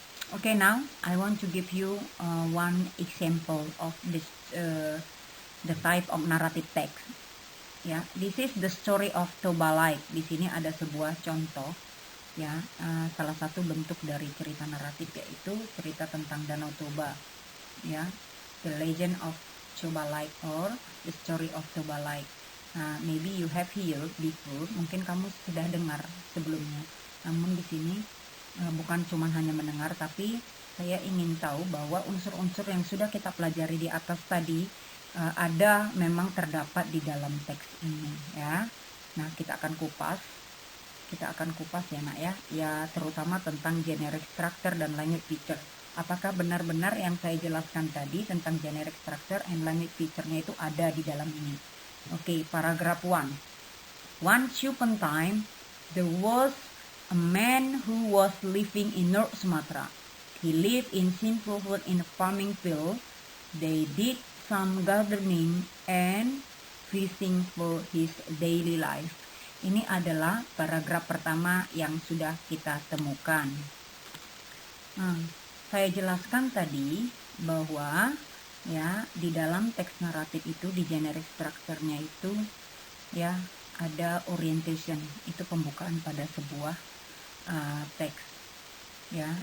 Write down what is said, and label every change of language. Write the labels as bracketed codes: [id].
[en] Okay, now I want to give you one example of this the type of narrative text. Ya, this is the story of Toba Lake. [id] Di sini ada sebuah contoh ya, salah satu bentuk dari cerita naratif yaitu cerita tentang Danau Toba. [en] Ya, the legend of Toba Lake or the story of Toba Lake. [id] Nah, [en] maybe you have heard before, [id] mungkin kamu sudah dengar sebelumnya. Namun di sini bukan cuma hanya mendengar, tapi saya ingin tahu bahwa unsur-unsur yang sudah kita pelajari di atas tadi ada memang terdapat di dalam teks ini ya. Nah, kita akan kupas ya nak ya, ya terutama tentang generic structure dan language feature. Apakah benar-benar yang saya jelaskan tadi tentang generic structure and language feature-nya itu ada di dalam ini? Oke, paragraf 1. [en] Once upon a time, there was a man who was living in North Sumatra. He lived in simple hut in a farming field. They did some gardening and fishing for his daily life. [id] Ini adalah paragraf pertama yang sudah kita temukan. Saya jelaskan tadi bahwa ya di dalam teks naratif itu di generic structure-nya itu ya ada orientation, itu pembukaan pada sebuah teks ya.